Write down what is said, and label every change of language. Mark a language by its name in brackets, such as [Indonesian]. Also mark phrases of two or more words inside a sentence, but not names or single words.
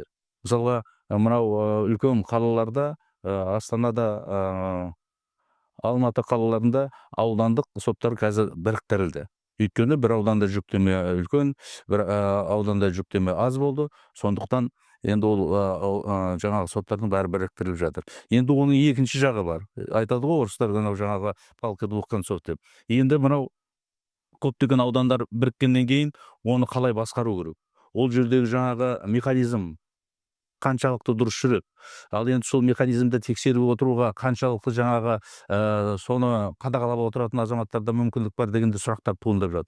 [Kazakh] Мысалға, мынау үлкен қалаларда, Астанада, Алматы қалаларында аудандық соттар қазір біріктірілді. Өйткені бір ауданда жүктеме үлкен, бір ауданда жүктеме аз болды. Сондықтан енді ол жаңағы соттардың бәрі біріктіріліп жатыр. Енді оның екінші жағы бар. Айтады ғой орыстар жаңағы [Russian] палка двух концов [Kazakh] деп. Енді мынау көптеген аудандар біріккеннен кейін оны қалай басқару керек? Ол жердегі жаңағы механизм қаншалықты дұрыс жүреді. Ал енді сол механизмді тексеріп отыруға қаншалықты жаңағы соны қадағалап отыратын азаматтарда мүмкіндік бар дегенде сұрақтар туындап жатыр.